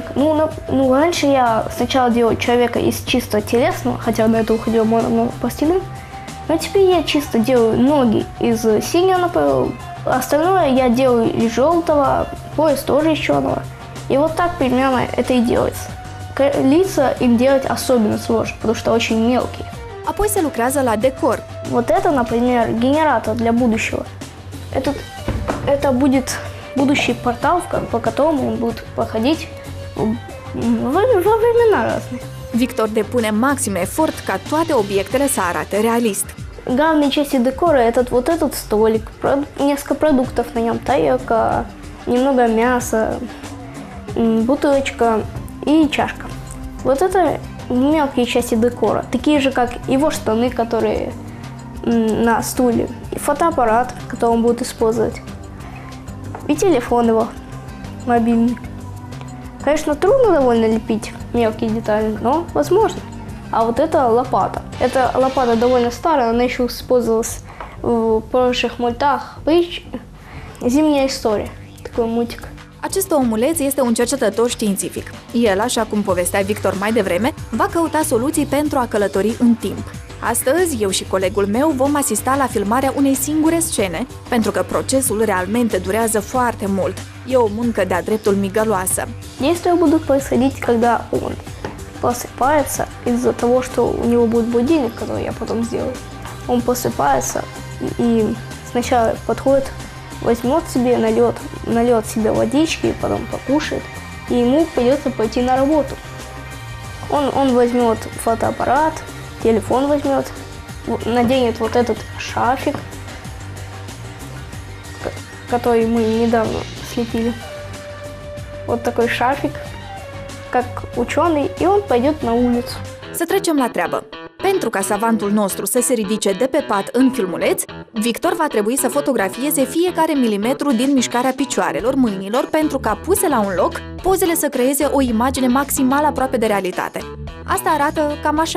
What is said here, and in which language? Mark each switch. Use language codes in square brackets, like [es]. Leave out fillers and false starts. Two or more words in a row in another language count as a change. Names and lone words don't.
[ru] Ну, раньше я сначала делал человека из чисто телесного, хотя на это уходило много пластилин. Но теперь я чисто делаю ноги из синего, например. Остальное я делаю из желтого, пояс тоже из черного. И вот так примерно это и делается. Лица им делать особенно сложно, потому что очень мелкие. [ro] Apoi se lucrează la decor. [ru] Вот это, например, генератор для будущего. Это будет будущий портал, по которому он будет проходить во времена разные. [ro] Victor depune maxim efort ca toate obiectele să arate realist. [ru] Главные части декора это вот этот столик, несколько продуктов на нем, тарелка, немного мяса, бутылочка и чашка. Вот это мелкие части декора, такие же, как его штаны, которые на стуле, и фотоаппарат, который он будет использовать, и телефон его мобильный. Конечно, трудно довольно лепить мелкие детали, но возможно. А вот это лопата. Эта лопата довольно старая, она еще использовалась в прошлых мультах. Зимняя история, такой мультик. [ro] Acest omuleț este un cercetător științific. El, așa cum povestea Victor mai devreme, va căuta soluții pentru a călători în timp. Astăzi, eu și colegul meu vom asista la filmarea unei singure scene, pentru că procesul realmente durează foarte mult. E o muncă de-a dreptul migăloasă. [ru] Действия будут происходить, когда он просыпается из-за того, что у него будет будильник, который я потом сделаю. Он просыпается и сначала подходит возьмет себе, нальет себе водички, потом покушает, и ему придется пойти на работу. Он возьмет фотоаппарат, телефон возьмет, наденет вот этот шарфик, который мы недавно слепили. Вот такой шарфик, как ученый, и он pойдет на улицу. [ro] Să trecem la treabă. Pentru ca savantul nostru să se ridice de pe pat în filmuleț, Victor va trebui să fotografieze fiecare milimetru din mișcarea picioarelor, mâinilor, pentru ca puse la un loc, pozele să creeze o imagine maximal aproape de realitate. Asta arată cam așa.